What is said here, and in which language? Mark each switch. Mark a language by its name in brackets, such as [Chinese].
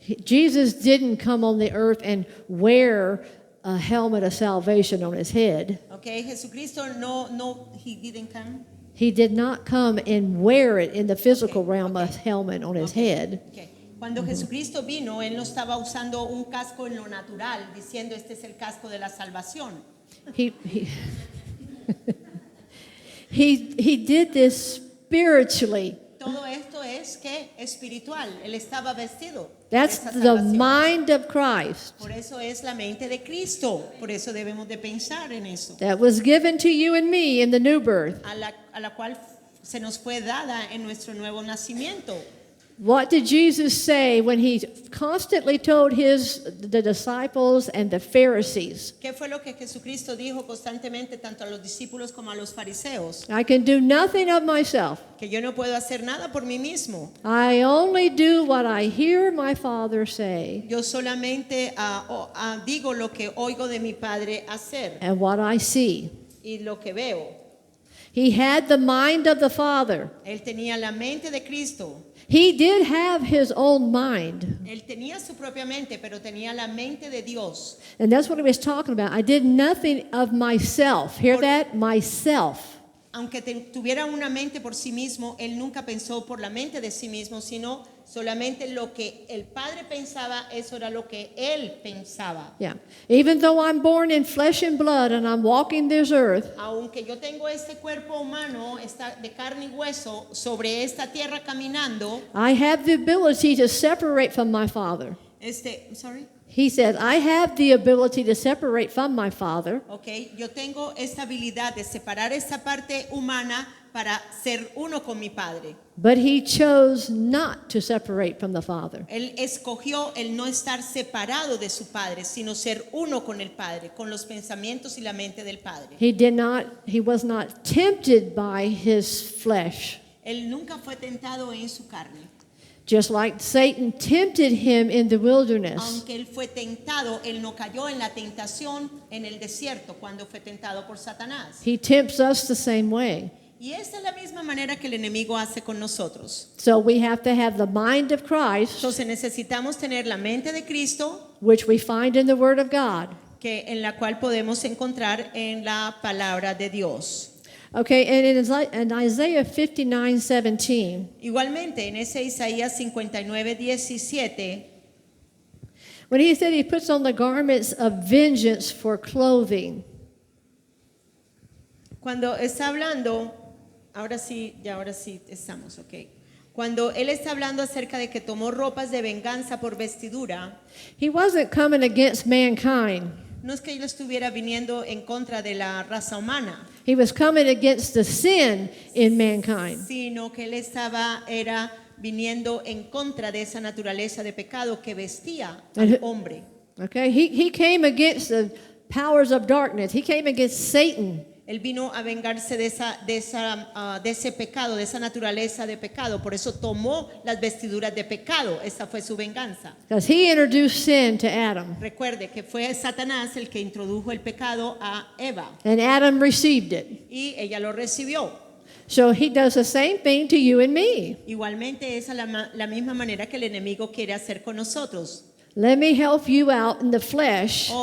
[English] Jesus didn't come on the earth and wear a helmet of salvation on his head. Okay, [Spanish] Jesucristo no, [English] he didn't come. He did not come and wear it in the physical realm, a helmet on his head. Okay. [Spanish] Cuando Jesucristo vino, él no estaba usando un casco en lo natural, diciendo este es el casco de la salvación. [English] He he did this spiritually. [Spanish] Todo esto es que espiritual. Él estaba vestido. de [English] That's [Spanish] esa [English] the [Spanish] salvación. [English] mind of Christ [Spanish] Por eso es la mente de Cristo. Por eso debemos de pensar en eso. [English] that was given to you and me in the new birth. [Spanish] A la cual se nos fue dada en nuestro nuevo nacimiento. [English] What did Jesus say when he constantly told the disciples and the Pharisees, [Spanish] ¿Qué fue lo que Jesucristo dijo constantemente tanto a los discípulos como a los fariseos? [English] I can do nothing of myself. [Spanish] Que yo no puedo hacer nada por mí mismo. [English] I only do what I hear my Father say [Spanish] Yo solamente digo lo que oigo de mi Padre hacer [English] and what I see. [Spanish] y lo que veo. [English] He had the mind of the Father. [Spanish] Él tenía la mente de Cristo. [English] He did have his own mind. [Spanish] Él tenía su propia mente, pero tenía la mente de Dios. [English] And that's what he was talking about. I did nothing of myself. Hear that? Myself. [Spanish] aunque tuviera una mente por sí mismo, él nunca pensó por la mente de sí mismo, sino solamente lo que el Padre pensaba, eso era lo que él pensaba. [English] Yeah. Even though I'm born in flesh and blood and I'm walking this earth, [Spanish] Aunque yo tengo este cuerpo humano, de carne y hueso, sobre esta tierra caminando, [English] I have the ability to separate from my Father. I'm sorry. He said, I have the ability to separate from my Father, [Spanish] Okay, yo tengo esta habilidad de separar esta parte humana para ser uno con mi Padre. [English] but he chose not to separate from the Father. [Spanish] Él escogió el no estar separado de su Padre, sino ser uno con el Padre, con los pensamientos y la mente del Padre. [English] He was not tempted by his flesh, [Spanish] Él nunca fue tentado en su carne. [English] just like Satan tempted him in the wilderness. [Spanish] Aunque él fue tentado, él no cayó en la tentación en el desierto cuando fue tentado por Satanás. [English] He tempts us the same way. [Spanish] Y esta es la misma manera que el enemigo hace con nosotros. [English] So we have to have the mind of Christ, [Spanish] Entonces necesitamos tener la mente de Cristo, [English] which we find in the Word of God. [Spanish] en la cual podemos encontrar en la palabra de Dios. [English] Okay, and in Isaiah 59:17, [Spanish] Igualmente, en ese Isaías 59:17, [English] when he said he puts on the garments of vengeance for clothing, [Spanish] cuando está hablando, ahora sí estamos, ok. Cuando él está hablando acerca de que tomó ropas de venganza por vestidura, [English] he wasn't coming against mankind. [Spanish] no es que él estuviera viniendo en contra de la raza humana, [English] He was coming against the sin in mankind. [Spanish] sino que él era viniendo en contra de esa naturaleza de pecado que vestía al hombre. [English] Okay, he came against the powers of darkness. He came against Satan. [Spanish] Él vino a vengarse de ese pecado, de esa naturaleza de pecado. Por eso tomó las vestiduras de pecado. Esa fue su venganza. [English] Because he introduced sin to Adam, [Spanish] Recuerde que fue Satanás el que introdujo el pecado a Eva [English] and Adam received it. [Spanish] y ella lo recibió. [English] So he does the same thing to you and me. [Spanish] Igualmente esa es la misma manera que el enemigo quiere hacer con nosotros. [English] Let me help you out in the flesh.